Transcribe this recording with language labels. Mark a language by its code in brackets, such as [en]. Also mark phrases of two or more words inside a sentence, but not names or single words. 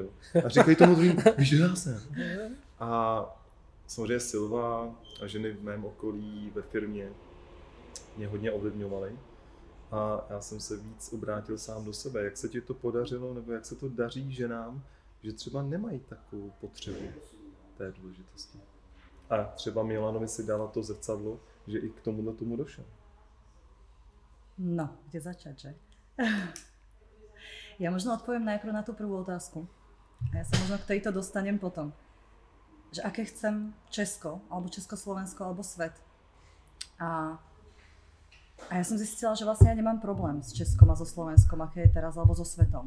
[cs] A říkají tomu druhým, víš, kdo já jsem. A samozřejmě Silva a ženy v mém okolí, ve firmě mě hodně ovlivňovaly. A já jsem se víc obrátil sám do sebe. Jak se ti to podařilo, nebo jak se to daří ženám, že třeba nemají takovou potřebu té důležitosti. A třeba Milanovi si dala to zrcadlo, že i k tomu došel. No, [sk] kde začať, že? Ja možno odpoviem najprv na tú prvú otázku. A ja sa možno k tejto dostanem potom. Že aké chcem Česko, alebo Československo, alebo svet. A ja som zistila, že vlastne ja nemám problém s Českom a so Slovenskom, aké je teraz, alebo so svetom.